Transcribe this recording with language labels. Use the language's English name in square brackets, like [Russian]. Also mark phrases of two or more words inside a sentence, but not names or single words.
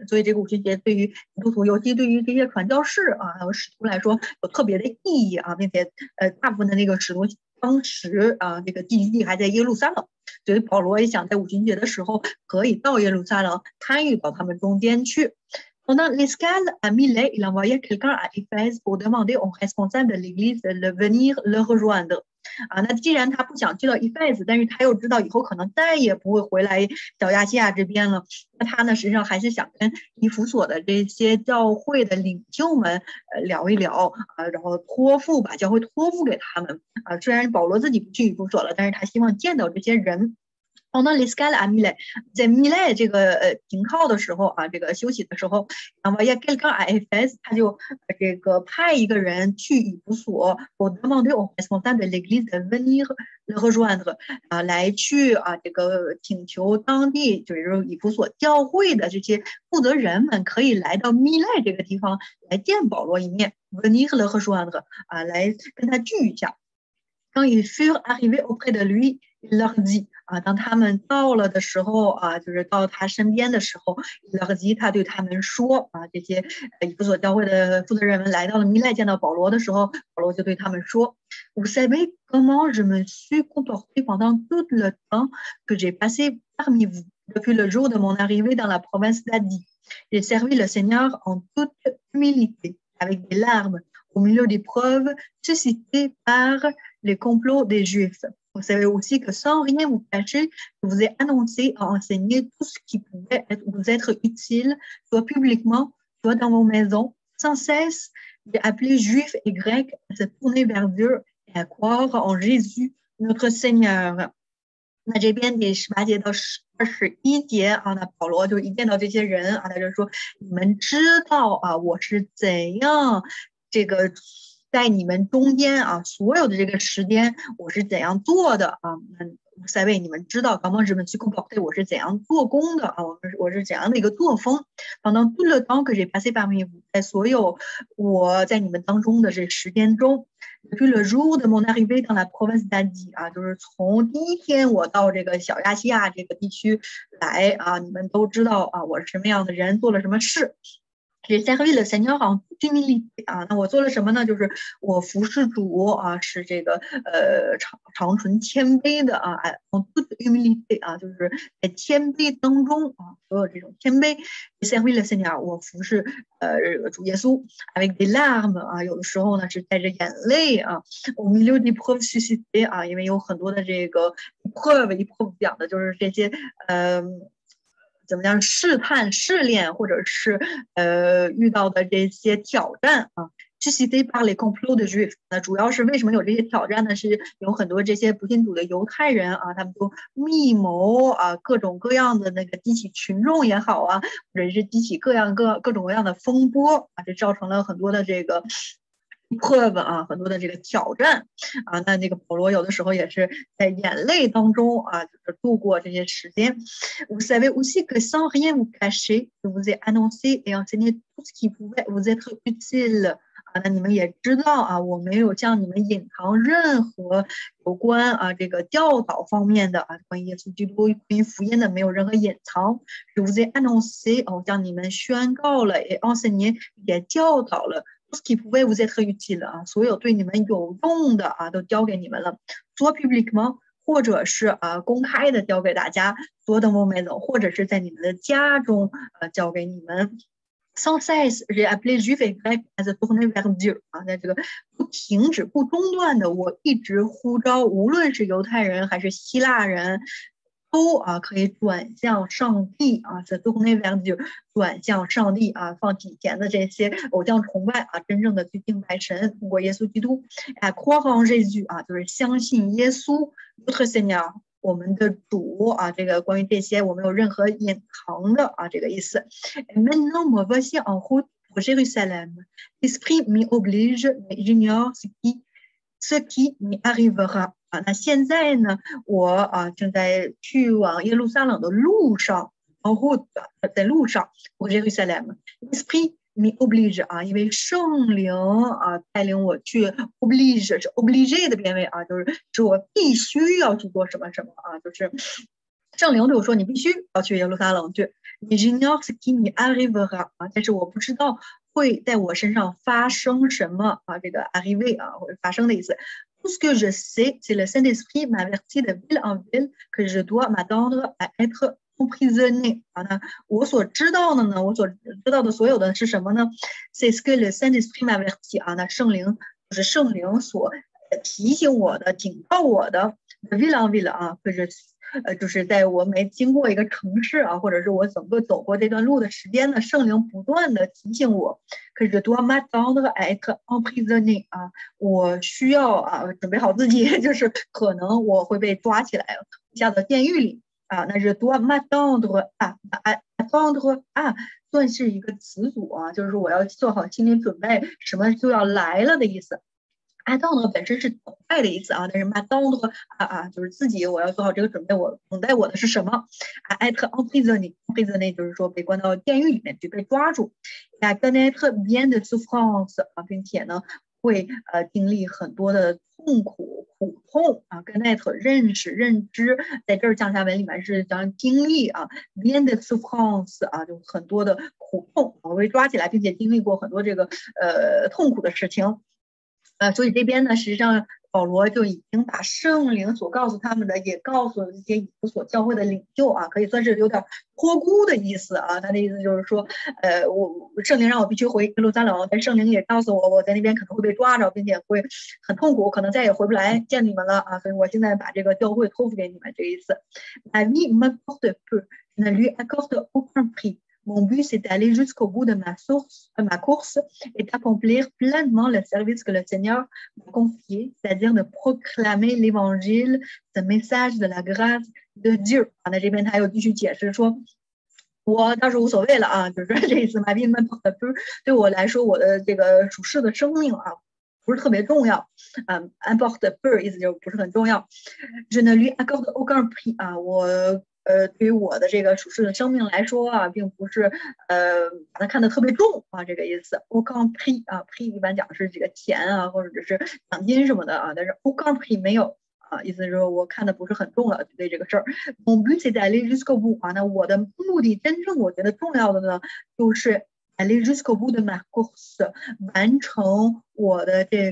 [Chinese] 所以这个五旬节对于基督徒，尤其对于这些传教士啊还有使徒来说有特别的意义啊，并且大部分的那个使徒当时啊这个聚集地还在耶路撒冷，所以保罗也想在五旬节的时候可以到耶路撒冷参与到他们中间去。 [French] Pendant l'escale à Milet, il envoya quelqu'un à Éphèse pour demander aux responsables de l'église de venir le rejoindre. [Chinese] 啊，那既然他不想去到一辈子，但是他又知道以后可能再也不会回来小亚细亚这边了，那他呢实际上还是想跟以弗所的这些教会的领袖们聊一聊啊，然后把教会托付给他们啊。虽然保罗自己不去以弗所了，但是他希望见到这些人。 [French] Pendant l'escale à Milet， [Chinese] 在米莱这个停靠的时候啊，这个休息的时候 ， [French] envoya quelqu'un à Éphèse， [Chinese] 他就这个派一个人去 [French] 以弗所 ，pour demander aux responsables de l'église de venir le rejoindre， [Chinese] 啊，来去啊这个请求当地就是以弗所教会的这些负责人们可以来到米莱这个地方来见保罗一面 ， [French] venir le rejoindre， [Chinese] 啊，来跟他聚一下。 [French] Quand ils furent arrivés auprès de lui, il leur dit [Chinese] 啊，当他们到了的时候啊，就是到他身边的时候， [French] il leur dit [Chinese] 他对他们说啊，这些以弗所教会的负责人们来到了米莱见到保罗的时候，保罗就对他们说 [French] Vous savez comment je me suis comporté pendant tout le temps que j'ai passé parmi vous, depuis le jour de mon arrivée dans la province d'Adi. J'ai servi le Seigneur en toute humilité, avec des larmes, au milieu d'épreuves suscitées par les complots des Juifs. Vous savez aussi que sans rien vous cacher, je vous ai annoncé à enseigner tout ce qui pouvait vous être utile, soit publiquement, soit dans vos maisons. Sans cesse, j'ai appelé Juifs et Grecs à se tourner vers Dieu et à croire en Jésus, notre Seigneur. [Chinese] 那这边第18节到21节啊，那保罗就一见到这些人啊，他就说：“你们知道啊，我是怎样这个。” 在你们中间啊，所有的这个时间我是怎样做的啊？塞维，你们知道刚刚日本去工作，对我是怎样做工的啊？我是怎样的一个作风？当 [French] tout le temps que j'ai passé parmi vous， [Chinese] 在所有我在你们当中的这时间中 ， [French] depuis le jour de mon arrivée dans la province d'Adi [Chinese] 啊，就是从第一天我到这个小亚细亚这个地区来啊，你们都知道啊，我是什么样的人，做了什么事。 [French] J'ai servi le Seigneur en toute humilité [Chinese] 啊，那我做了什么呢？就是我服侍主啊，是这个长存谦卑的啊 ， [French] en toute humilité [Chinese] 啊，就是在谦卑当中啊，所有这种谦卑。 [French] J'ai servi le Seigneur， [Chinese] 我服侍主耶稣 [French] avec des larmes [Chinese] 啊，有的时候呢是带着眼泪啊。 [French] au milieu d'épreuves suscitées [Chinese] 啊，因为有很多的这个 épreuve 讲的就是这些怎么样试探、试炼，或者是遇到的这些挑战啊。 [French] suscité par les complots de Juifs， [Chinese] 那主要是为什么有这些挑战呢？是有很多这些不信主的犹太人啊，他们就密谋啊，各种各样的那个激起群众也好啊，或者是激起各种各样的风波啊，这造成了很多的这个。preuve 啊，很多的这个挑战啊，那这个保罗有的时候也是在眼泪当中啊，就是度过这些时间。 [French] Vous savez aussi que sans rien vous cacher, je vous ai annoncé et enseigné tout ce qui pouvait vous être utile。 [Chinese] 啊，那你们也知道啊，我没有向你们隐藏任何有关啊这个教导方面的啊，关于耶稣基督、关于福音的，没有任何隐藏。 [French] Je vous ai annoncé， [Chinese] 我向你们宣告了，也 enseigné 也教导了。 [French] tout ce qui pouvait vous être utile [Chinese] 啊，所有对你们有用的啊，都交给你们了。 [French] soit publiquement， [Chinese] 或者是公开的交给大家， [French] soit dans vos maisons， [Chinese] 或者是在你们的家中交给你们。 [French] Sans cesse, j'ai appelé Juifs et Grecs à se tourner vers Dieu [Chinese] 啊，在这个不停止、不中断的，我一直呼召，无论是犹太人还是希腊人。都可以转向上帝 [French] se tourner vers Dieu [Chinese] 转向上帝放体前的这些偶像崇拜真正的去敬拜神，通过耶稣基督 [French] croire en Jésus [Chinese] 就是相信耶稣 [French] notre Seigneur [Chinese] 我们的主这个关于这些我没有任何隐藏的这个意思。 [French] Maintenant moi voici en route pour Jérusalem. L'esprit m'y oblige, mais j'ignore ce qui m'y arrivera. [Chinese] 那现在呢，我正在去往耶路撒冷的路上， [French] en route [Chinese] 在路上 [French] pour Jérusalem. L'esprit m'y oblige [Chinese] 因为圣灵带领我去 oblige 是 obligé 的变位就是指我必须要去做什么什么就是圣灵对我说你必须要去耶路撒冷去。 [French] J'ignore ce qui m'y arrivera [Chinese] 但是我不知道会在我身上发生什么这个 arriver 或者发生的意思。 [French] Tout ce que je sais, c'est le Saint-Esprit m'avertit de ville en ville que je dois m'attendre à être emprisonné. [Chinese] 那我所知道的呢，我所知道的所有的是什么呢 ？ [French] C'est ce que le Saint-Esprit m'avertit [Chinese] 那圣灵就是圣灵所提醒我的、警告我的 [French] de ville en ville [Chinese] 或者就是在我每经过一个城市或者是我整个走过这段路的时间呢，圣灵不断的提醒我。可是多马当的 [French] être emprisonné [Chinese] 我需要准备好自己，就是可能我会被抓起来，下到监狱里那是多马当的attendre 算是一个词组就是我要做好心理准备，什么就要来了的意思。attendre 本身是等待的意思但是 m'attendre 就是自己我要做好这个准备，我等待我的是什么 [French] être emprisonné [Chinese] 就是说被关到监狱里面去被抓住。 [French] connaître bien de souffrance [Chinese] 并且呢会经历很多的痛苦苦痛connaître 认识认知，在这儿降下文里面是讲经历 [French] bien de souffrance [Chinese] 就很多的苦痛我被抓起来，并且经历过很多这个痛苦的事情。所以这边呢，实际上保罗就已经把圣灵所告诉他们的，也告诉了这些以弗所教会的领袖可以算是有点托孤的意思他的意思就是说，圣灵让我必须回耶路撒冷，但圣灵也告诉我，我在那边可能会被抓着，并且会很痛苦，可能再也回不来见你们了所以我现在把这个教会托付给你们，这个意思。 [French] La vie m'importe peu, je ne lui accorde aucun prix.Mon but, c'est d'aller jusqu'au bout de ma course et d'accomplir pleinement le service que le Seigneur m'a confié, c'est-à-dire de proclamer l'évangile, ce message de la grâce de Dieu. [Chinese] 那这边他又继续解释说，我倒是无所谓了就是这意思。 [French] Ma vie m'importe peu， [Chinese] 对我来说，我的这个属世的生命不是特别重要 ， [French] importe peu [Chinese] 意思就不是很重要。 [French] Je ne lui accorde aucun prix [Chinese] 我。对于我的这个属世的生命来说并不是把它看得特别重这个意思。 [French] aucun prix prix [Chinese] 一般讲是这个钱或者是奖金什么的但是 [French] aucun prix [Chinese] 没有意思是说我看的不是很重了对这个事儿。 [French] Mon but c'est d'aller jusqu'au bout [Chinese] 那我的目的真正我觉得重要的呢，就是 [French] aller jusqu'au bout de ma course [Chinese] 完成我的这